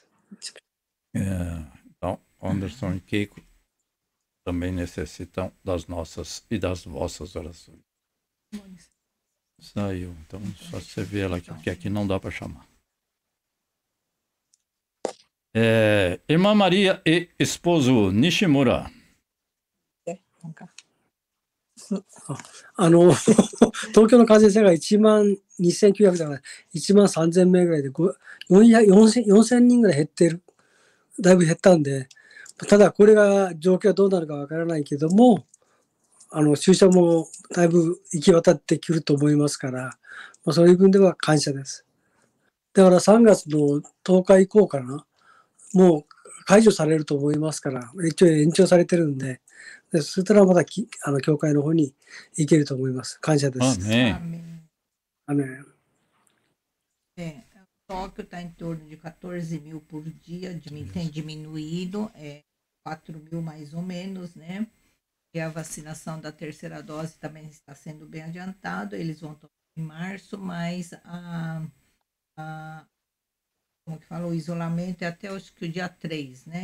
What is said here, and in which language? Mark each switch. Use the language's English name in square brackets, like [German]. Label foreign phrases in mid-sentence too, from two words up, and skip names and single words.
[Portuguese] Então, Anderson e Keiko também necessitam das nossas e das vossas orações. Saiu, então só você vê ela aqui, porque aqui não dá para chamar. Irmã Maria e esposo Nishimura. [Japanese] 東京の感染者が1万2900じゃない、1万3000名ぐらいで、4000人ぐらい減ってる、だいぶ減ったんで、ただこれが状況はどうなるかわからないけども、注射もだいぶ行き渡ってくると思いますから、そういう分では感謝です。だから3月の10日以降かな、もう解除されると思いますから、一応延長されてるんで、そしたらまた教会の方に行けると思います。感謝です。 [Portuguese] Amém. Amém. Tóquio está em torno de 14 mil por dia, tem diminuído, 4 mil mais ou menos, né? E a vacinação da terceira dose também está sendo bem adiantado, eles vão tomar em março, mas como que fala, o isolamento é até acho que o dia 3, né?